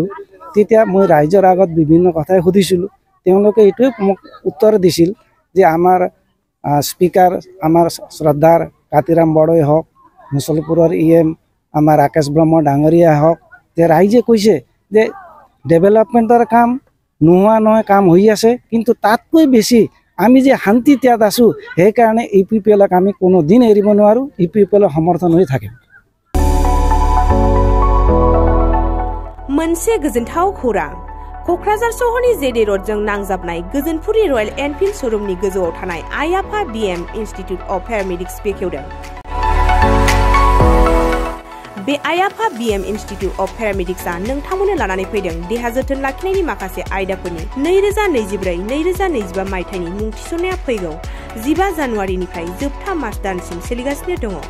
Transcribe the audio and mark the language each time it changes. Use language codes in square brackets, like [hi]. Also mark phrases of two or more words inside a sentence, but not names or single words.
[as] তেতিয়া মই ৰাইজৰ আগত বিভিন্ন কথাই সুধিছিলোঁ। তেওঁলোকে এইটোৱে মোক উত্তৰ দিছিল যে আমাৰ স্পীকাৰ আমাৰ শ্ৰদ্ধাৰ কাতিৰাম বড়োই হওক, মুছলপুৰৰ EM আমাৰ ৰাকেশ ব্ৰহ্ম ডাঙৰীয়া হওক, যে ৰাইজে কৈছে যে ডেভেলপমেণ্টৰ কাম নোহোৱা নহয়, কাম হৈ আছে, কিন্তু তাতকৈ বেছি আমি যে শান্তিত ইয়াত আছোঁ সেইকাৰণে UPPLক আমি কোনো দিন এৰিব নোৱাৰোঁ। UPPLৰ সমৰ্থন হৈ থাকিম। [brx] मोनसे गोजोनथाव खौरां क'क्राझार सहरनि जेडे र'डजों नांजाबनाय गोजोनपुरि रयेल एनफिल्ड श'रुमनि गोजौआव थानाय आइ आफा BM इन्स्टिट्युट अफ पेरामेडिक्स बेखेवदों। बे आइ आफा BM इन्स्टिट्युट अफ पेरामेडिक्सआ नोंथांमोननो लानानै फैदों देहा जोथोन लाखिनायनि माखासे आयदाफोरनि 2024-2025 मायथाइनि मुं थिसननाया फैगौ 15 जानुवारिनिफ्राय जोबथा मार्च दानसिम सोलिगासिनो दङ।